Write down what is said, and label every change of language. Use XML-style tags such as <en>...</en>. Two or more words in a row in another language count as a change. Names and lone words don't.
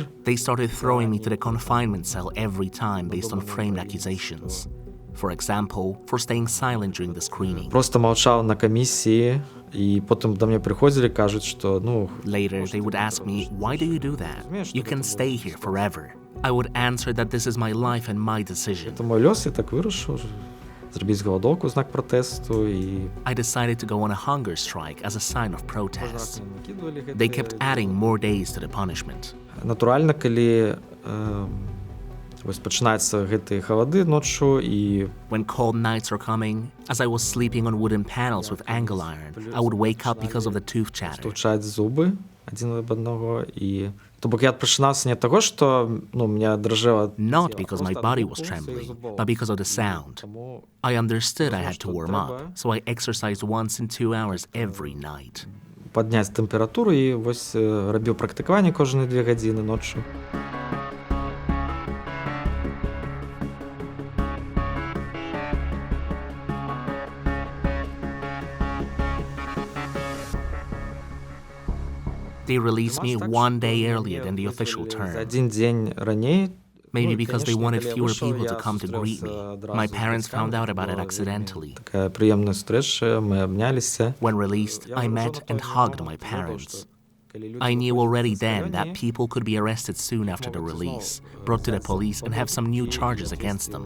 <en>They started throwing me to the confinement cell every time based on framed accusations. For example, for staying silent during the screening.</en> <be>Просто маўчаў на камісіі, і потым да мне прыходзілі, кажуць, што,</be> <en>Later, they would ask me, why do you do that? You can stay here forever. I would answer that this is my life and my decision.</en> <be>Це мой лёс, і так вырашыў. Зрабіць галадоўку ў знак пратэсту і...</be> <en>I decided to go on a hunger strike as a sign of protest. They kept adding more days to the punishment.</en> <be>Натуральна, калі Вось пачынаюцца гэтыя халады ноччу, і</be> <en>When cold nights are coming, as I was sleeping on wooden panels with angle iron, I would wake up because of the tooth chatter.</en> <be>стучаць зубы адзін об аднаго, і то бок я прачынаўся не ад таго, што меня дрыжэла</be> <en>Not because my body was trembling, but because of the sound. I understood I had to warm up, so I exercised once in 2 hours every night.</en> <be>падняць тэмпературу, і вось рабіў практыкаванне кожныя 2 гадзіны ноччу.</be> <en>They released me 1 day earlier than the official</en> <be>За</be> <en>term.</en> <be>адзін дзень раней.</be> <en>Maybe because they wanted fewer people to come to greet me. My parents found out about it accidentally.</en> <be>Такая прыемная сустрэча, мы абняліся.</be> <en>When released, I met and hugged my parents. I knew already then that people could be arrested soon after the release, brought to the police and have some new charges against them.</en>